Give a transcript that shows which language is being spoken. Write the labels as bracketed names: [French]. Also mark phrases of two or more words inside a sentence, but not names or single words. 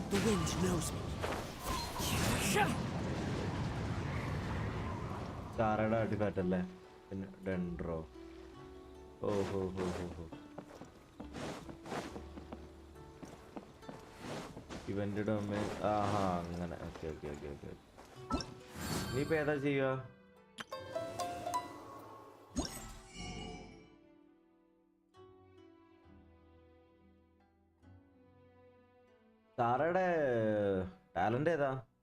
[English] wind knows me. [Malayalam] Sarada artifact alle. [English] Dendro. Oh ho ho ho ho. Event domain. [Malayalam] Aha, അങ്ങനെ. Okay. നീ ഇപ്പൊ ഏതാ ചെയ്യുക? സാറയുടെ ടാലന്റ് ഏതാ?